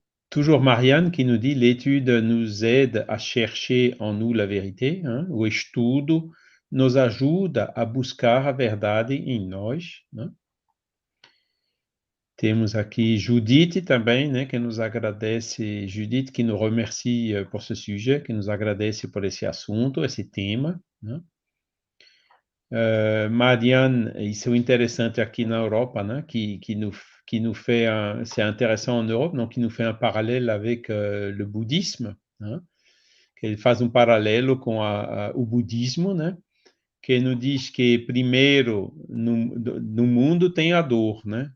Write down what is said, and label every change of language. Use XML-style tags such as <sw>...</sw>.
<fr>Toujours Marianne qui nous dit l'étude nous aide a chercher en nous la vérité, hein?</fr> <pt>O estudo nos ajuda a buscar a verdade em nós, né? Temos aqui Judith também, né, que nos agradece, Judith</pt> <fr>que nous remercie por ce sujet,</fr> <pt>que nos agradece por esse assunto, esse tema, né?</pt> <fr>Marianne,</fr> <pt>isso é interessante aqui na Europa, né,</pt> <fr>qui nous fait c'est intéressant en Europe, donc qui nous fait un parallèle avec le bouddhisme, né?</fr> <pt>Que ele faz um paralelo com o budismo, né? Que nos diz que primeiro no mundo tem a dor, né?</pt>